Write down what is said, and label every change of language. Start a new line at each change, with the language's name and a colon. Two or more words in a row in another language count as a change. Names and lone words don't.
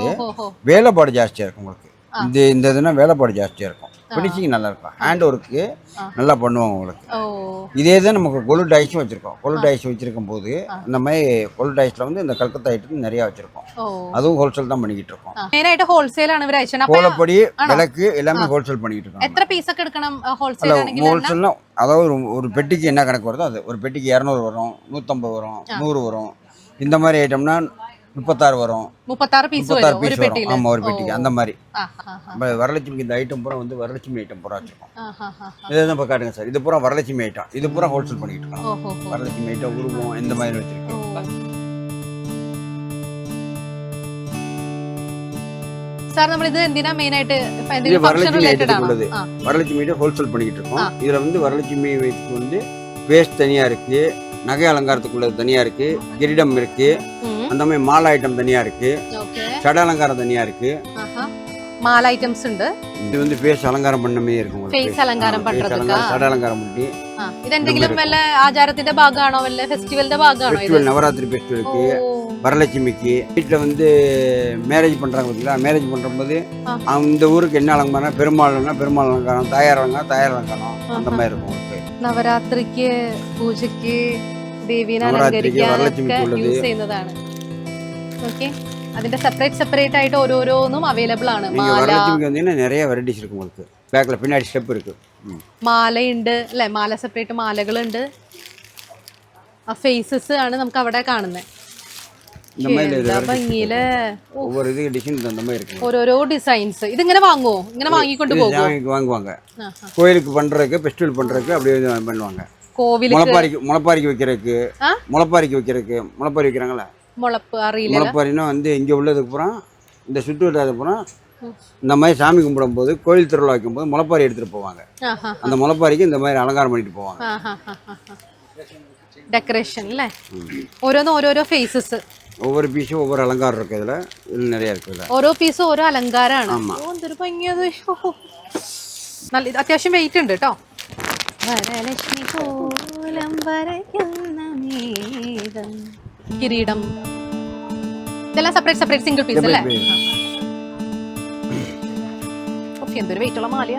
Tamil: வேலைப்பாடு ஜாஸ்தியா இருக்கும் உங்களுக்கு. இந்த இதுனா வேலைப்பாடு ஜாஸ்தியா இருக்கும். ஃபினிஷிங் நல்லா இருக்கும்.
English: hand work
Tamil: நல்லா பண்ணுவாங்க உங்களுக்கு. இதே தான் நமக்கு கொலு டைஸும் வச்சிருக்கோம். கொலு டைஸ் வச்சிருக்கும் போது இந்த மாதிரி கொலு டைஸ்ல வந்து இந்த கல்கத்தா ஐட்டம் நிறைய வச்சிருக்கோம். அதுவும் ஹோல்சேல் தான் பண்ணிக்கிட்டு இருக்கோம்.
Malayalam: മെയിനായിട്ട് ഹോൾസെയിൽ ആണ് ഇവർ അയച്ചത്.
Tamil: கோலப்படி விளக்கு எல்லாமே ஹோல்சேல் பண்ணிக்கிட்டு இருக்கோம்.
Malayalam: എത്ര പീസ് ഒക്കെ എടുക്കണം ഹോൾസെയിൽ ആണെങ്കിൽ?
Tamil: ஹோல்சேல்னா அதாவது ஒரு பெட்டிக்கு என்ன கணக்கு வருதோ அது. ஒரு பெட்டிக்கு 200 வரும், 150 வரும், 100 வரும். இந்த மாதிரி ஐட்டம்னா 36 வரும், 36 பீஸ் வரும் ஒரு வரும். பெட்டில. ஆமா, ஒரு பெட்டிக்கு அந்த மாதிரி. வரலட்சுமிக்கு இந்த ஐட்டம் பூரா வந்து வரலட்சுமி ஐட்டம் பூரா வச்சிருக்கோம். இதான் இப்போ காட்டுங்க சார். இது பூரா வரலட்சுமி ஐட்டம். இது பூரா ஹோல்சேல் பண்ணிட்டு இருக்கோம். வரலட்சுமி ஐட்டம், உருவம் இந்த மாதிரி வச்சிருக்கோம்.
Malayalam: சார் നമ്മൾ ഇത് എന്തിനാ മെയിൻ ആയിട്ട്
Tamil: இது வரலட்சுமி ஐட்டத்துக்கு உள்ளது. வரலட்சுமி ஐட்டம் ஹோல்சேல் பண்ணிட்டு இருக்கோம். இதுல வந்து வரலட்சுமி ஐட்டத்துக்கு வந்து வேஸ்ட் தனியா இருக்கு, நகை அலங்காரத்துக்குள்ளது தனியா இருக்கு, கிரீடம் இருக்கு, அந்த மாதிரி மாலை ஐட்டம் தனியா இருக்கு, சட அலங்காரம் தனியா இருக்கு. மாலை ஐட்டம்ஸ் ഉണ്ട്. இது வந்து ஃபேஸ் அலங்காரம் பண்ண மாதிரி இருக்கும். ஃபேஸ் அலங்காரம் പண்றதுக்கு சட அலங்காரம் பண்ணி.
Malayalam: ഇത് എന്തെങ്കിലും വല്ല ആചാരത്തിന്റെ ഭാഗമാണോ വല്ല ഫെസ്റ്റിവലിന്റെ ഭാഗമാണോ ഇത്?
Tamil: ஃபெஸ்டிவல் நவராத்திரி ஃபெஸ்டிவலுக்கு, வரலட்சுமிக்கு. வீட்டில் வந்து மேரேஜ் பண்றாங்க பார்த்தீங்களா? மேரேஜ் பண்ணும்போது அந்த ஊருக்கு என்ன அலங்காரம், பெருமாள்னா பெருமாள் அலங்காரம், தாயார் அலங்காரம் அந்த மாதிரி இருக்கும்.
Malayalam: നവരാത്രിക്ക് പൂജയ്ക്ക് ദേവീനെ അലങ്കരിക്കാൻ യൂസ് ചെയ്യുന്നതാണ്. ഓക്കെ. അതിന്റെ സെപ്പറേറ്റ് ആയിട്ട് ഓരോരോന്നും അവൈലബിൾ ആണ്.
Tamil: வரலட்சுமிக்கு வந்து நிறைய வெரைட்டிஸ் இருக்கு உங்களுக்கு. பேக்ல பின்னாடி ஸ்டெப் இருக்கு.
Malayalam: മാലയുണ്ട് അല്ലേ? മാല സെപ്പറേറ്റ് മാലകളുണ്ട്. ആ ഫേസസ് ആണ് നമുക്ക് അവിടെ കാണുന്നത്.
Tamil: இந்த மாதிரி
Malayalam: ഭംഗിയില്
Tamil: ஒவ்வொரு இதுக்கு டிசைன் அந்த மாதிரி இருக்கு.
Malayalam: ഓരോരോ ഡിസൈൻസ്. ഇതിങ്ങനെ വാങ്ങുമോ? ഇങ്ങനെ വാങ്ങിക്കൊണ്ട് പോകുമോ?
Tamil: வாங்குவாங்க. கோயிலுக்கு பண்றதுக்கு, ஃபெஸ்டிவல் பண்றதுக்கு அப்படியே பண்ணுவாங்க. கோவிலுக்கு முளைப்பாரிக்கு வைக்கிறதுக்கு, முளைப்பாரி வைக்கிறாங்களா? முளப்பு அறியல. முளைப்பாரினா வந்து இங்க உள்ளதுக்கு பூரா இந்த சுற்று வட்டாரத்து பூரா இந்த மாதிரி சாமி கும்பிடும் போது, கோயில் திருவிழா வைக்கும் போது முளைப்பாரி எடுத்துட்டு போவாங்க. அந்த முளைப்பாரிக்கு இந்த மாதிரி அலங்காரம் பண்ணிட்டு போவாங்க.
Malayalam: ഡെക്കറേഷൻ അല്ലേ? ഓരോരോ ഫേസസ്.
Tamil: ஒவ்வொரு பீஸும் ஒவ்வொரு அலங்காரம் இருக்கு. இதுல நிறைய இருக்கு.
Malayalam: ഓരോ പീസും ഓരോ അലങ്കാരമാണ്. എന്തൊരു ഭംഗിയത്. നല്ല അത്യാവശ്യം വെയിറ്റ് ഉണ്ട് കേട്ടോ. വരലക്ഷ്മി കോലം വരയ്ക്കുന്ന മേഘം. കിരീടം ഇതെല്ലാം
English: separate single piece
Malayalam: അല്ലേ? എന്തൊരു വെയിറ്റ് ഉള്ള മാലയാ.